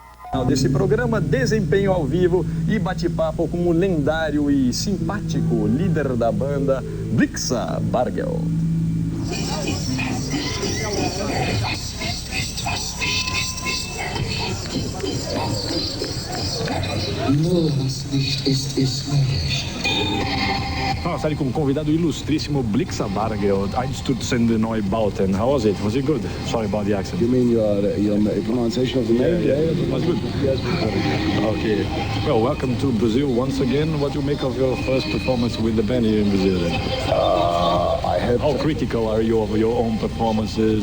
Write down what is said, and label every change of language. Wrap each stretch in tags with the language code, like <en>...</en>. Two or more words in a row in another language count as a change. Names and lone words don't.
<pt>Desse programa, desempenho ao vivo e bate-papo com o lendário e simpático líder da banda, Blixa Bargel.</pt> <de>Nur was nicht ist, ist möglich.</de> <pt>Massari como convidado ilustríssimo Blixa Bargel, Einsturzende Neubauten.</pt> <en>How was it? Was it good? Sorry about the accent. You mean your pronunciation of the name? Yeah, it was good. Yes, Okay. Well, welcome to Brazil once again. What do you make of your first performance with the band here in Brazil then? How critical are you of your own performances?</en>